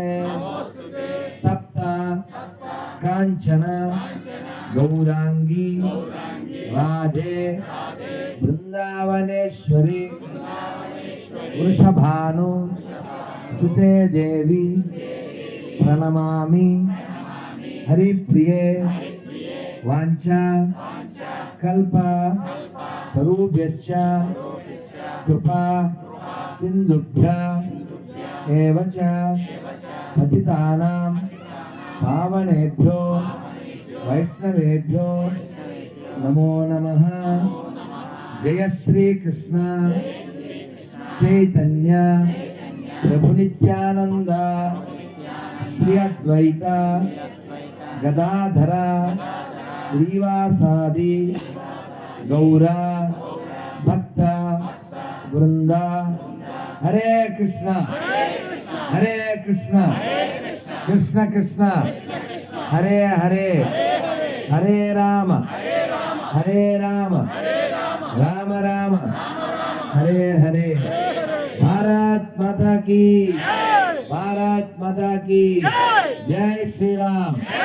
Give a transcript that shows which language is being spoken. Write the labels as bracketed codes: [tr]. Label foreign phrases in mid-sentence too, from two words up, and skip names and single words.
[sa] తప్త కాంచన గౌరాంగి రాధే బృందావనేశ్వరి వృషభాను సుతే దేవి ప్రణమామి. హరిప్రియే వాంఛా కల్ప తరూభ్యశ్చ కృపా సింధుభ్యః ఏవ చ పతితానాం పావనేభ్యో వైష్ణవేభ్యో నమో నమః. జయ శ్రీకృష్ణ చైతన్య ప్రభు నిత్యానంద శ్రీ అద్వైత గదాధర శ్రీవాసాది గౌర భక్త బృంద హరే కృష్ణ హరే కృష్ణ కృష్ణ కృష్ణ హరే హరే హరే రామ హరే రామ రామ రామ హరే హరే [hi] भारत माता की भारत माता की जय श्रीराम.